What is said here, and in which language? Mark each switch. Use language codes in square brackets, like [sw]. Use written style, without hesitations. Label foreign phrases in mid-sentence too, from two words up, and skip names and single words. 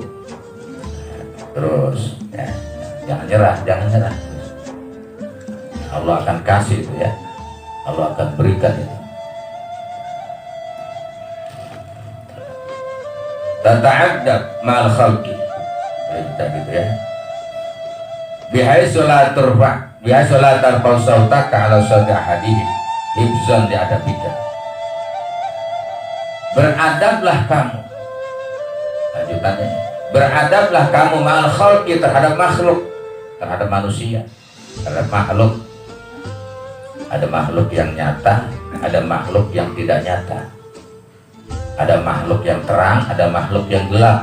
[id] Terus ya, jangan nyerah. Allah akan kasih itu, ya, Allah akan berikan itu. [ar] تتأدب مع الخلق, [id] kita gitu, ya. [ar] بحيث لا ترفع، بحيث لا ترفع صوتك على صوت أحدهم حفظا لأدبك. [id] Beradablah kamu, lanjutannya, beradablah kamu [ar] مع الخلق, [id] terhadap makhluk, terhadap manusia, terhadap makhluk. Ada makhluk yang nyata, ada makhluk yang tidak nyata. Ada makhluk yang terang, ada makhluk yang gelap.